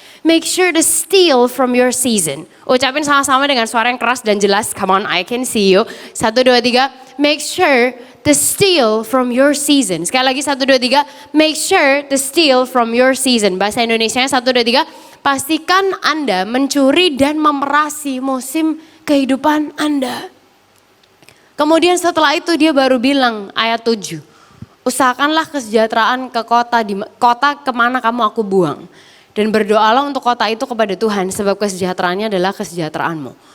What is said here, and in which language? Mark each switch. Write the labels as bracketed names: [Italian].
[English] Make sure to steal from your season. [Indonesian] Ucapin sama-sama dengan suara yang keras dan jelas. [English] Come on, I can see you. 1, 2, 3. Make sure to steal from your season. [Indonesian] Sekali lagi [English] 1, 2, 3. Make sure to steal from your season. [Indonesian] Bahasa Indonesianya 1, 2, 3. Pastikan Anda mencuri dan memerasi musim kehidupan Anda. Kemudian setelah itu dia baru bilang ayat 7. Usahakanlah kesejahteraan ke kota kemana kamu aku buang. Dan berdoalah untuk kota itu kepada Tuhan sebab kesejahteraannya adalah kesejahteraanmu.